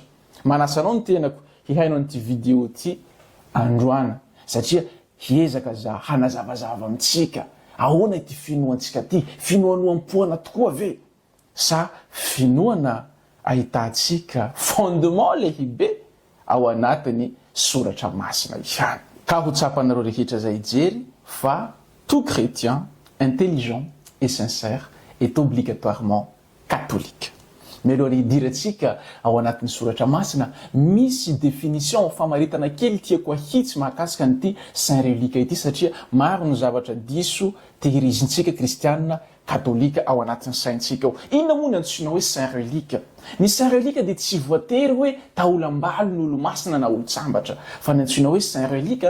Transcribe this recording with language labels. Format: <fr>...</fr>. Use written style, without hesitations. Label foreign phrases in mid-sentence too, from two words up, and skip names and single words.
<mg>Manasanao ny tenako hihainao an'ity vidéo ty androana satria hiezaka za hanazavazava amintsika. Ahoana ity finoantsika ty? Finoanoam-poana tokoa ve? Sa finoana ahitantsika fondement lehibe ao anatiny soratra masina ihany. Ka ho tsapanareo rehetra zay jery fa</mg> <fr>tout chrétien intelligent et sincère est obligatoirement catholique.</fr> <mg>Melo hidirantsika ao anatin'ny soratra masina misy définition famaritana kely tiako ahitsy mahakasika an'ity</mg> <fr>saint relique</fr> <mg>ity satria maro ny zavatra diso tehirizintsika kristianina katolika ao anatin'ny saintsika ao. Inona moa ny antsoina hoe</mg> <fr>saint relique?</fr> <mg>Ny</mg> <fr>saint relique</fr> <mg>dia tsy voatery hoe taolam-balo ny olo-masina na olo-tsambatra fa ny antsoina hoe</mg> <fr>saint relique</fr>